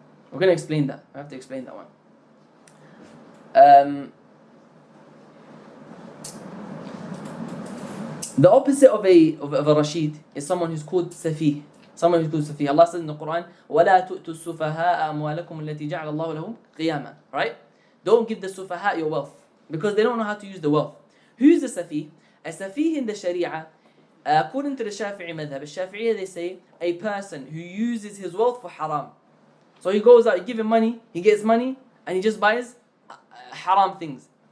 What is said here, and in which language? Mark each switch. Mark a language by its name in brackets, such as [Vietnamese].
[English] We're going to explain that. I have to explain that one. The opposite of a Rashid is someone who's called Safi. Someone who's called Safi. [Arabic] Allah says in the Quran, وَلَا تُؤْتُوا السُّفَهَاءَ أَمْوَالَكُمُ الَّتِي جَعَلَ اللَّهُ لَهُمْ قِيَامًا. [English] Right? Don't give the Sufaha your wealth, because they don't know how to use the wealth. Who's the Safi? A Safi in the Sharia, according to the Shafi'i madhab, Shafi'i, they say a person who uses his wealth for haram. So he goes out, you give him money, he gets money, and he just buys haram things.